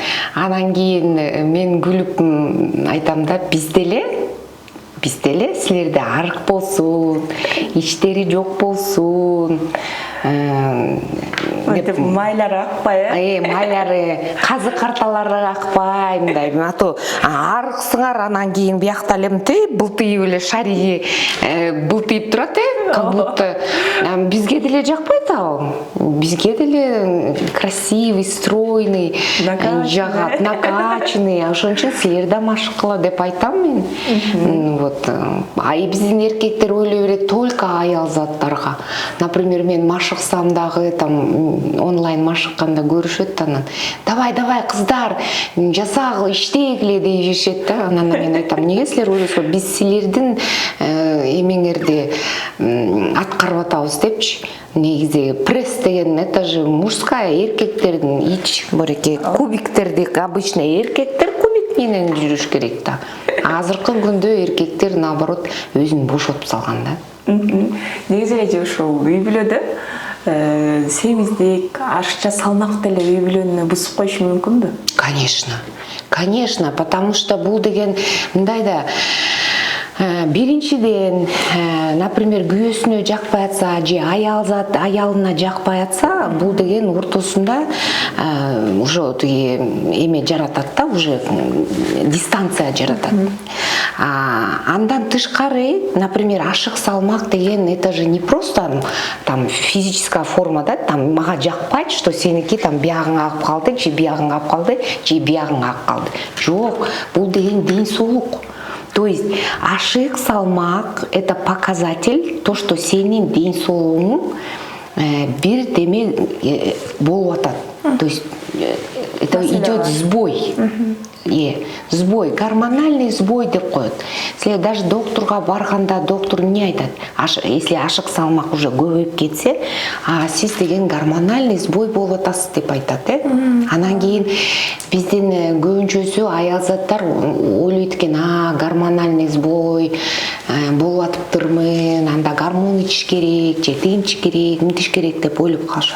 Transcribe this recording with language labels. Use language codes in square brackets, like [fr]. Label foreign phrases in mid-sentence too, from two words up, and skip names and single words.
[ky] Анан кийин мен күлүп айтам да, бизде эле силерде арык болсун, иштери жок болсун, майлары акпай, майлары, казы карталары акпай, мындай. Ато арыксыңар, анан кийин биякта эле былтыйып эле шариги былтыйып турат, [ru] как будто [ky] бизге деле жакпайт ал. Бизге деле [ru] красивый, стройный, [ky] жагат, накачанный. Ошон үчүн силер да машыккыла деп айтам мен. Вот. Биздин эркектер ойлой берет только аял заттарга. Например, мен машыксам дагы там онлайн машыкканда көрүшөт, анан давай кыздар, жасагыла, иштегиле дейишет да. Анан мен айтам, эмнеге силер ойлойсуңар, биз силердин эмеңерди аткарып атабыз депчи. Негизи пресс деген [ru] это же мужская, [ky] эркектердин ич бореке кубиктерди обычно эркектер кубик менен жүрүш керек да. Азыркы күндө эркектер наоборот өзүн бошотуп салган да. Негизи эле ушул үй бүлөдө семиздик, ашыкча салмак деле үй бүлөнү бузуп коюшу мүмкүнбү? [ru] Конечно, потому что [ky] бул деген мындай да, Биринчиден, например, күйөөсүнө жакпай атса же аялына жакпай атса, бул деген ортосунда уже тиги эме жаратат да, уже дистанция жаратат. Андан тышкары, например, ашык салмак деген, [ru] это же не просто там физическая форма, да, там [ky] мага жакпайт, что сеники там биягың агып калды, же биягың агып калды, же биягың агып калды. Жок, бул деген ден соолук. [ru] То есть [ky] ашык салмак — [ru] это показатель, то, что [ky] сенин ден соолугуң бир деме болуп атат. [ru] То есть это идет сбой. Сбой, гормональный сбой [ky] деп коет. [ru] Если даже [ky] докторга барганда доктор не айтат? Если ашык салмак уже көбөйүп кетсе, сиз деген [ru] гормональный сбой [ky] болуп атасыз деп айтат. Анан кийин биздин көбүнчөсү аял заттар ойлойт экен, [ru] гормональный сбой [ky] болуп атыптырмын, анда гормон ичиш керек, же тигинтиш керек, мынтиш керек деп ойлоп калышат.